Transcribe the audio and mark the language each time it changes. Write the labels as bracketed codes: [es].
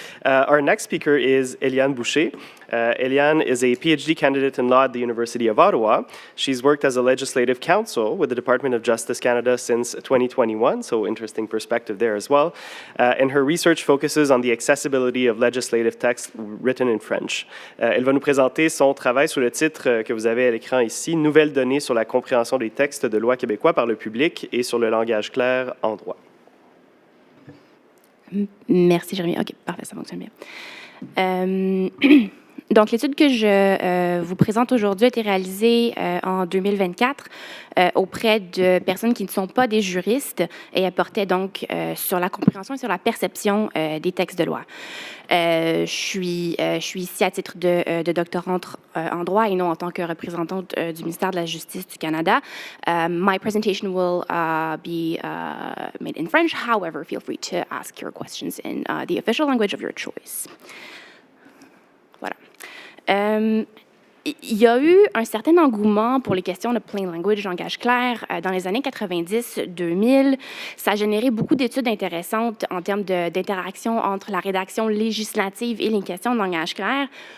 [en] Our next speaker is Éliane Boucher. Éliane is a PhD candidate in law at the University of Ottawa. She's worked as a legislative counsel with the Department of Justice Canada since 2021, so interesting perspective there as well. And her research focuses on the accessibility of legislative text written in French. [fr] Elle va nous présenter son travail sous le titre que vous avez à l'écran ici, Nouvelles données sur la compréhension des textes de loi québécois par le public et sur le langage clair en droit. Merci, Jérémy. OK, parfait, ça fonctionne bien. Donc, l'étude que je vous présente aujourd'hui a été réalisée en 2024 auprès de personnes qui ne sont pas des juristes et elle portait donc sur la compréhension et sur la perception des textes de loi. Je suis ici à titre de doctorante en droit et non en tant que représentante du ministère de la Justice du Canada. [en] My presentation will be made in French. However, feel free to ask your questions in the official language of your choice. [fr] Voilà. Il y a eu un certain engouement pour les questions de plain language, langage clair, dans les années 90-2000. Ça a généré beaucoup d'études intéressantes en termes d'interaction entre la rédaction législative et les questions de langage clair.